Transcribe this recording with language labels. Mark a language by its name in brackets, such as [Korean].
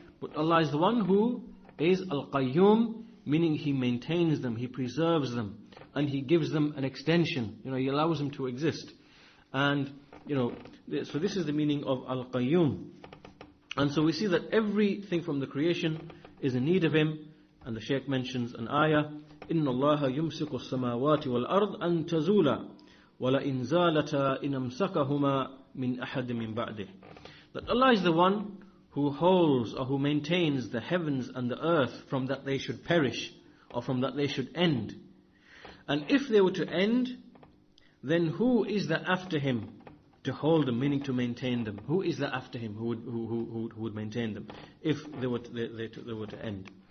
[English] But Allah is the one who is Al-Qayyum, meaning He maintains them, He preserves them, and He gives them an extension. He allows them to exist. And, so this is the meaning of Al-Qayyum. And so we see that everything from the creation is in need of Him. And the Shaykh mentions an ayah, [Arabic] إِنَّ اللَّهَ يُمْسِكُ السَّمَاوَاتِ وَالْأَرْضِ أَن تَزُولَ وَلَئِنْ زَالَتَا إِنْ أَمْسَكَهُمَا مِنْ أَحَدٍ مِنْ بَعْدِهِ. [English] That Allah is the one who holds or who maintains the heavens and the earth from that they should perish or from that they should end. And if they were to end, then who is there after Him to hold them, meaning to maintain them? Who is there after Him who would maintain them if they were to end?